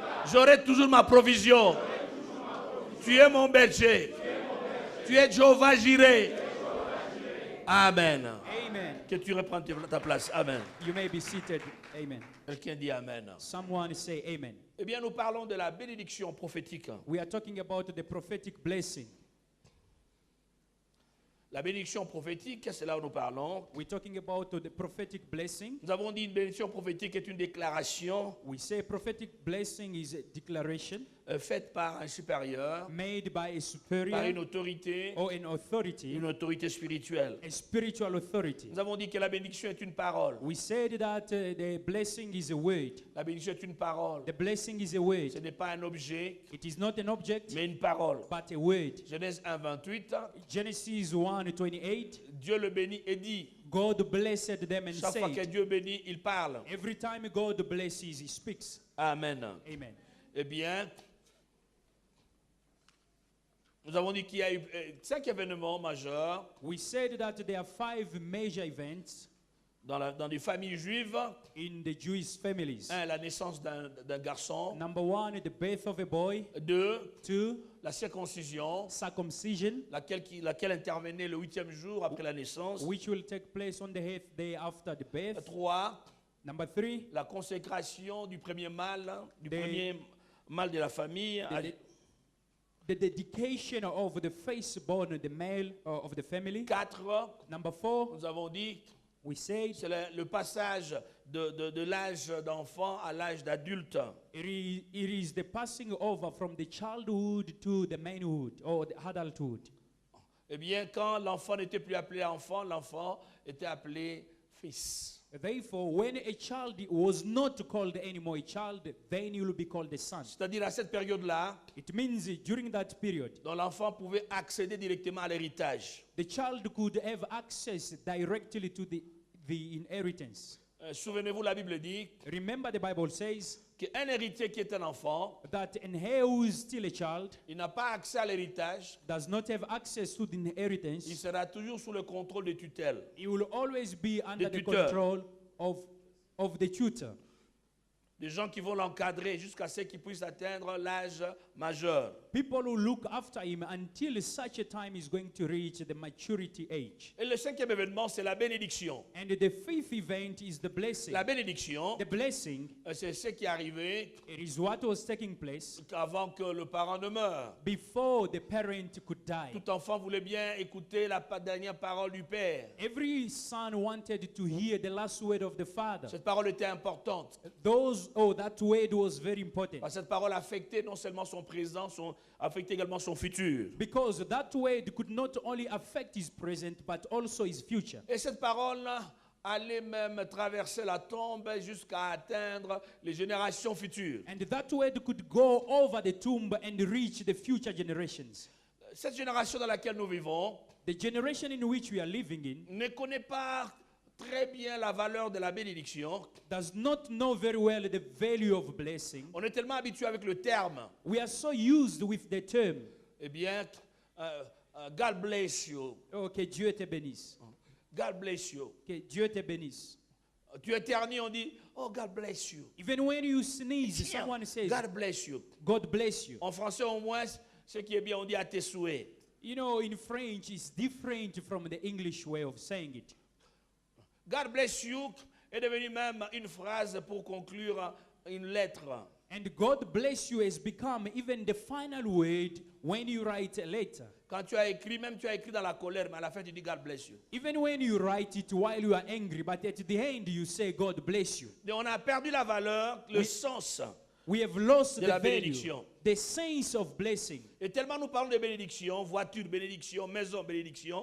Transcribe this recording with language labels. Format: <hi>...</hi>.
<fr>J'aurai toujours ma provision. Tu es mon berger. Tu es Jéhovah Jireh. Amen. Amen. Que tu reprennes ta place. Amen.</fr> <en>You may be seated. Amen.</en> <fr>Quelqu'un dit Amen.</fr> <en>Someone say amen.</en> <fr>Eh bien, nous parlons de la bénédiction prophétique.</fr> <en>We are talking about the prophetic blessing.</en> <fr>La bénédiction prophétique, c'est là où nous parlons.</fr> <en>We're talking about the prophetic blessing.</en> <fr>Nous avons dit une bénédiction prophétique est une déclaration</fr> <en>We say prophetic blessing is a declaration</en> <fr>faite par un supérieur,</fr> <en>made by a superior</en> <fr>une autorité</fr> <en>or an authority,</en> <fr>spirituelle.</fr> <en>a spiritual authority.</en> <fr>Nous avons dit que la bénédiction est une parole.</fr> <en>We said that the blessing is a word.</en> <fr>La bénédiction est une parole.</fr> <en>The blessing is a word.</en> <fr>Ce n'est pas un objet,</fr> <en>It is not an object,</en> <fr>mais une parole.</fr> <en>but a word.</en> <fr>Genèse 1, 28,</fr> <en>Genesis 1:28.</en> <fr>Dieu le bénit et dit.</fr> <en>God blessed them and</en> <fr>Chaque fois que</fr> <en>said,</en> <fr>Dieu bénit, il parle.</fr> <en>every time God blesses, He speaks. Amen. Amen.</en> <fr>Eh bien, nous avons dit qu'il y a eu 5 événements majeurs</fr> <en>We said that there are 5 major events</en> <fr>dans les familles juives.</fr> <en>in the Jewish families.</en> <fr>1, la naissance d'un garçon.</fr> <en>Number 1, the birth of a boy.</en> <fr>2,</fr> <en>2,</en> <fr>la circoncision,</fr> <en>circumcision,</en> <fr>laquelle intervenait le 8e jour après la naissance.</fr> <en>which will take place on the 8th day after the birth.</en> <fr>3,</fr> <en>Number 3,</en> <fr>la consécration du premier mâle, du Des- premier mâle de la famille.</fr> <en>the dedication of the firstborn, the male of the family.</en> <fr>4,</fr> <en>Number 4,</en> <fr>nous avons dit,</fr> <en>we said</en> <fr>c'est le passage de l'âge d'enfant à l'âge d'adulte.</fr> <en>It is the passing over from the childhood to the manhood or the adulthood.</en> <fr>Eh bien, quand l'enfant n'était plus appelé enfant, l'enfant était appelé fils.</fr> <en>Therefore, when a child was not called anymore a child, then he will be called a son.</en> <fr>C'est-à-dire à cette période-là,</fr> <en>It means during that period,</en> <fr>dont l'enfant pouvait accéder directement à l'héritage.</fr> <en>the child could have access directly to the inheritance.</en> <fr>Souvenez-vous, la Bible dit</fr> <en>Remember, the Bible says</en> <fr>qu'un héritier qui est un enfant,</fr> <en>that an heir who is still a child</en> <fr>il n'a pas accès à l'héritage,</fr> <en>does not have access to the</en> <fr>il</fr> <en>inheritance.</en> <fr>sera toujours sous le contrôle des tutelles.</fr> <en>He will always be under the</en> <fr>tuteur.</fr> <en>control of the tutor.</en> <fr>Des gens qui vont l'encadrer jusqu'à ce qu'il puisse atteindre l'âge majeur.</fr> <en>People who look after him until such a time is going to reach the maturity age.</en> <fr>Et le cinquième événement, c'est la bénédiction.</fr> <en>And the fifth event is the blessing.</en> <fr>La bénédiction,</fr> <en>The blessing,</en> <fr>c'est ce qui est arrivé</fr> <en>it is what was taking place</en> <fr>avant que le parent ne meure.</fr> <en>before the parent could die.</en> <fr>Tout enfant voulait bien écouter la dernière parole du père.</fr> <en>Every son wanted to hear the last word of the father.</en> <fr>Cette parole était importante.</fr> <en>That word was very important.</en> <fr>Parce que cette parole affectait non seulement son présent, affectait également son futur.</fr> <en>Because that word could not only affect his present, but also his future.</en> <fr>Et cette parole allait même traverser la tombe jusqu'à atteindre les générations futures.</fr> <en>And that word could go over the tomb and reach the future generations.</en> <fr>Cette génération dans laquelle nous vivons</fr> <en>The generation in which we are living in</en> <fr>ne connaît pas très bien la valeur de la bénédiction.</fr> <en>does not know very well the value of blessing.</en> <fr>On est tellement habitué avec le terme.</fr> <en>We are so used with the term.</en> <fr>Eh bien,</fr> <en>God bless you.</en> <fr>Oh, que Dieu te bénisse.</fr> <en>God bless you.</en> <fr>Que Dieu te bénisse. Tu éternues, on dit,</fr> <en>oh, God bless you. Even when you sneeze,</en> <fr>Tiens,</fr> <en>someone says, God bless you. God bless you.</en> <fr>En français, au moins, ce qui est bien, on dit à tes souhaits.</fr> <en>You know, in French, it's different from the English way of saying it. God bless you</en> <fr>est devenu même une phrase pour conclure une lettre.</fr> <en>And God bless you has become even the final word when you write a letter.</en> <fr>Quand tu as écrit, même tu as écrit dans la colère, mais à la fin tu dis</fr> <en>God bless you. Even when you write it while you are angry, but at the end you say God bless you.</en> <fr>Et on a perdu la valeur, le sens.</fr> <en>We have lost</en> <fr>De</fr> <en>the</en> <fr>la</fr> <en>value,</en> <fr>bénédiction.</fr> <en>the sense of blessing.</en> <fr>Et tellement nous parlons de bénédiction, voiture, bénédiction, maison, bénédiction,</fr>